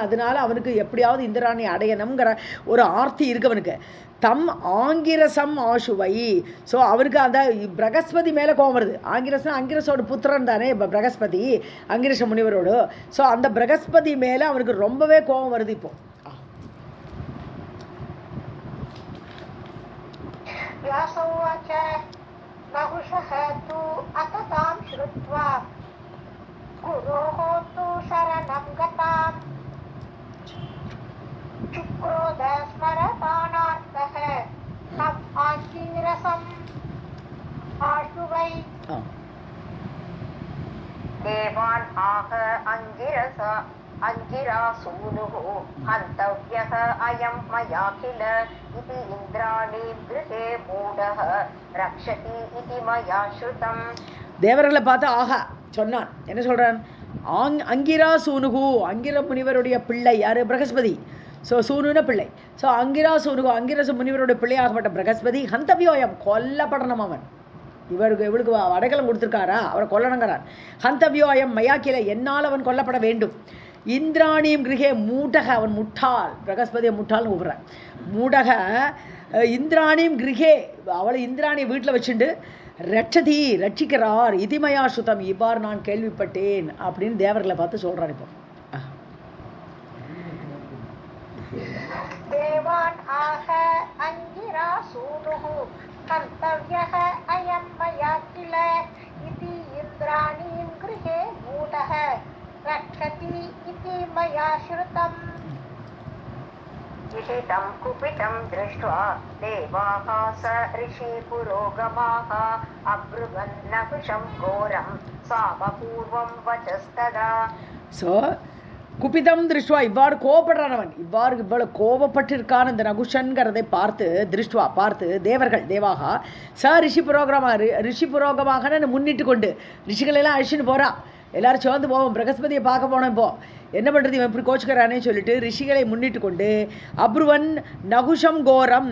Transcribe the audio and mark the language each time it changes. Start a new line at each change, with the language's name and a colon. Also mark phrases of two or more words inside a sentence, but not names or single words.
Tamil: அதனால அவனுக்கு எப்படியாவது இந்திராணி அடையணுங்கிற ஒரு ஆர்த்தி இருக்கு அவனுக்கு.
Sanskrit: तम् आङ्गिरसम् आशुवै.
Tamil: ஸோ அவருக்கு அந்த பிரகஸ்பதி மேலே கோவம் வருது. அங்கிரசோட புத்திரன் தானே பிரகஸ்பதி, அங்கிரச முனிவரோடு. ஸோ அந்த பிரகஸ்பதி மேலே அவனுக்கு ரொம்பவே கோவம் வருது இப்போ.
Sanskrit: व्यासोवाच नहुषः तु अथ तां श्रुत्वा गुरोः तु शरणं गतां चुक्रोध स्मरपाणार्थः तम् आङ्गिरसम् आशु वै। देवान् आह अङ्गिरासूनुः हन्तव्यः अयं मया किल इति इन्द्राणीं गृहे मूढः रक्षति इति मया श्रुतम्.
Tamil: தேவர்களை பார்த்து ஆஹா சொன்னான். என்ன சொல்கிறான்?
Sanskrit: अङ्गिरा सूनुः,
Tamil: அங்கிர முனிவருடைய பிள்ளை யார்? பிரகஸ்பதி. ஸோ சூனுன பிள்ளை. ஸோ
Sanskrit: अङ्गिरा सूनुः,
Tamil: அங்கிரச முனிவருடைய பிள்ளையாகப்பட்ட பிரகஸ்பதி ஹந்தவியோயம், கொல்லப்படணும் அவன். இவளுக்கு அடைக்கலம் கொடுத்துருக்காரா, அவரை கொல்லணுங்கிறான்.
Sanskrit: हन्तव्योऽयम् मयाकिल,
Tamil: என்னால் அவன் கொல்லப்பட வேண்டும். இந்திராணியும்
Sanskrit: गृहे मूढः,
Tamil: அவன் முட்டாள், பிரகஸ்பதியை முட்டாள்னு கூப்பிட்றான்.
Sanskrit: मूढः इन्द्राणीम् गृहे,
Tamil: அவளை இந்திராணியை வீட்டில் வச்சுண்டு ரட்சிக்கிறார்.
Sanskrit: इतिमया श्रुतम्,
Tamil: இவ்வாறு நான் கேள்விப்பட்டேன் அப்படின்னு தேவர்களை பார்த்து சொல்கிறான். இப்போ
Sanskrit: देवान् आह अङ्गिरासूनुः हन्तव्यः अयं मया किल इति इन्द्राणीं गृहे मूढः रक्षति इति मया श्रुतम्. विहितं कुपितं दृष्ट्वा देवाः स ऋषि पुरोगमाः अब्रुवन् नहुषं घोरं सामपूर्वं वचस्तदा.
Tamil: ஸோ
Sanskrit: कुपितम् दृष्ट्वा,
Tamil: இவ்வாறு கோபப்படுறான் அவன். இவ்வளவு கோபப்பட்டிருக்கான் இந்த நகுஷன்கிறதை பார்த்து
Sanskrit: देवाः स ऋषि पुरोगमाः
Tamil: முன்னிட்டு கொண்டு ரிஷிகளெல்லாம் அழிச்சுன்னு போகிறான். எல்லாரும் சேர்ந்து போவோம், பிரகஸ்பதியை பார்க்க போனோம். இப்போ என்ன பண்ணுறது, இவன் இப்படி கோச்சுக்கிறானே சொல்லிட்டு ரிஷிகளை முன்னிட்டு கொண்டு
Sanskrit: अब्रुवन् नहुषम् घोरम्.